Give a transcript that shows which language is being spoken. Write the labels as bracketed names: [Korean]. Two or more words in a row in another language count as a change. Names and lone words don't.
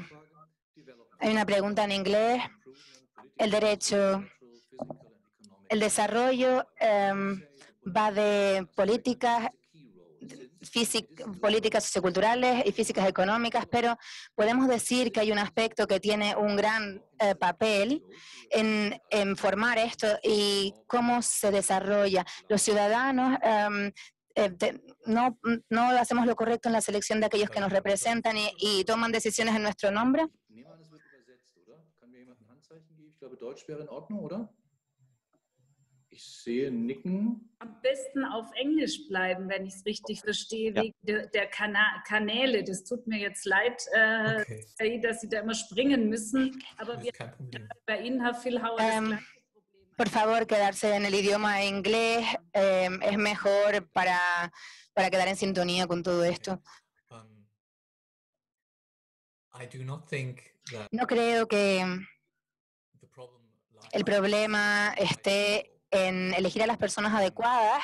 [Spanish] Hay una pregunta en inglés. El desarrollo va de políticas socioculturales y físicas económicas, pero podemos decir que hay un aspecto que tiene un gran papel en formar esto y cómo se desarrolla. Los ciudadanos no hacemos lo correcto en la selección de aquellos que nos representan y toman decisiones en nuestro nombre. [German] Ich sehe Nicken. Am besten auf Englisch bleiben, wenn ich es richtig verstehe, wegen der Kanäle. Das tut mir jetzt leid, dass Sie da immer springen müssen, aber wir bei Ihnen, Herr Villhauer, das gleiche Problem. [Spanish] Por favor, quedarse en el idioma inglés es mejor para quedar en sintonía con todo esto. No creo que el problema esté en elegir a las personas adecuadas.